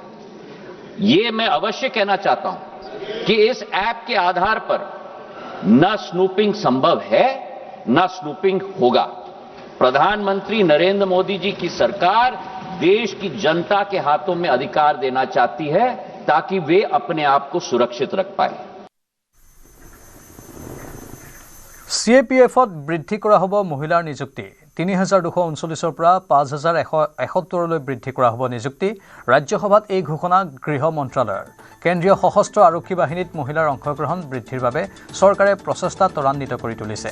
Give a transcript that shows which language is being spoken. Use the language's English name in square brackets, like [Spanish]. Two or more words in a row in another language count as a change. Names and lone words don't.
[Hindi] ये मैं अवश्य कहना चाहता हूं कि इस ऐप के आधार पर न स्नूपिंग संभव है, न स्नूपिंग होगा। प्रधानमंत्री नरेंद्र मोदी जी की सरकार देश की जनता के हाथों में अधिकार देना चाहती है ताकि वे अपने आप को सुरक्षित रख पाए। [Assamese] CAPFত বৃদ্ধি কৰা হ'ব মহিলাৰ নিযুক্তি। 3,239ৰ পৰা 5,171লৈ বৃদ্ধি কৰা হ'ব নিযুক্তি। ৰাজ্যসভাত এই ঘোষণা গৃহ মন্ত্ৰালয়ৰ। কেন্দ্ৰীয় সশস্ত্ৰ আৰক্ষী বাহিনীত মহিলাৰ অংশগ্ৰহণ বৃদ্ধিৰ বাবে চৰকাৰে প্ৰচেষ্টা ত্বৰান্বিত কৰি তুলিছে।